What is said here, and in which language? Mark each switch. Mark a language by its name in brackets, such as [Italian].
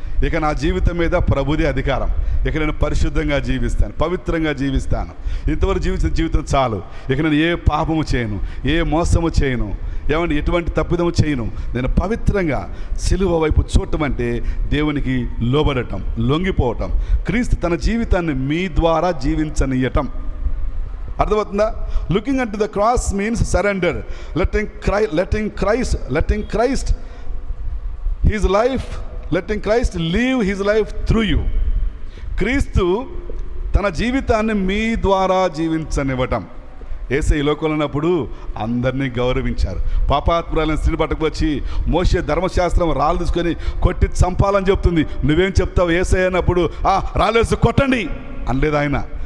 [Telugu] ఇక నా జీవితం మీద ప్రభుదే అధికారం, ఇక నేను పరిశుద్ధంగా జీవిస్తాను, పవిత్రంగా జీవిస్తాను, ఇంతవరకు జీవించిన జీవితం చాలు, ఇక నేను ఏ పాపము చేయను, ఏ మోసము చేయను, ఏమంటే ఎటువంటి తప్పిదము చేయను, నేను పవిత్రంగా సిలువ వైపు చూడటం అంటే దేవునికి లోబడటం, లొంగిపోవటం. క్రీస్తు తన జీవితాన్ని మీ ద్వారా జీవించనీయటం. అర్థమవుతుందా? [English] Looking at the cross means surrender, letting Christ his life, letting Christ live his life through you. [Telugu] క్రీస్తు తన జీవితాన్ని మీ ద్వారా జీవించనివ్వటం. యేసయ్య ఈ లోకంలో ఉన్నప్పుడు అందరినీ గౌరవించారు. పాపాత్మురాలను స్త్రీని పట్టుకొచ్చి మోషే ధర్మశాస్త్రం రాళ్ళు తీసుకొని కొట్టి చంపాలని చెప్తుంది. నువ్వేం చెప్తావు యేసయ్య అన్నప్పుడు? రాళ్ళేసి కొట్టండి అనలేదు ఆయన.